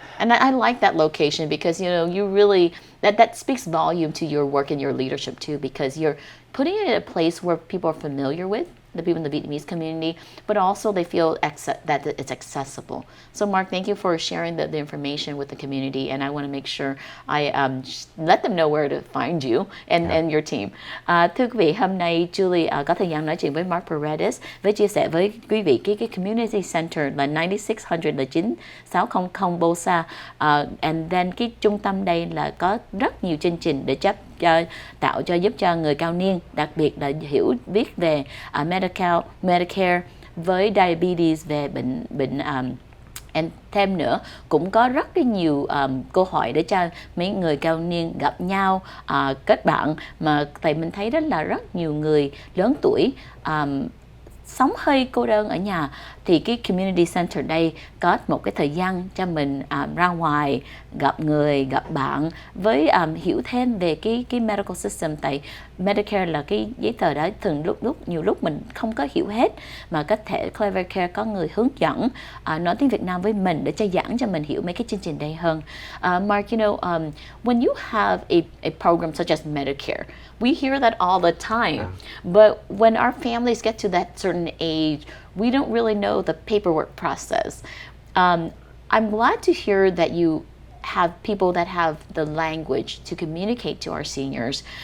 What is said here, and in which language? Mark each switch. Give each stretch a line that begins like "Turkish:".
English: And I like that location because you really that speaks volume to your work and your leadership too, because you're putting it in a place where people are familiar with, the people in the Vietnamese community, but also they feel that it's accessible. So Mark, thank you for sharing the information with the community, and I want to make sure I let them know where to find you and your team.
Vietnamese: Thưa quý vị, hôm nay Julie có thời gian nói chuyện với Mark Paredes với chia sẻ với quý vị cái community center là 9600 là 9600 Bolsa,
English: and then
Vietnamese: cái trung tâm đây là có rất nhiều chương trình để tạo cho giúp cho người cao niên, đặc biệt là hiểu biết về Medicare với diabetes, về bệnh and thêm nữa cũng có rất là nhiều câu hỏi để cho mấy người cao niên gặp nhau, kết bạn, mà tại mình thấy đó là rất nhiều người lớn tuổi sống hơi cô đơn ở nhà thì cái community center đây có một cái thời gian cho mình ra ngoài gặp người, gặp bạn với hiểu thêm về cái medical system. Tại Medicare là cái giấy tờ đó thường nhiều lúc mình không có hiểu hết, mà có thể Clever Care có người hướng dẫn nói tiếng Việt Nam với mình để cho giảng cho mình hiểu mấy cái chương trình đây hơn.
English: Mark, when you have a program such as Medicare, we hear that all the time. But when our families get to that certain age, we don't really know the paperwork process. I'm glad to hear that you have people that have the language to communicate to our seniors.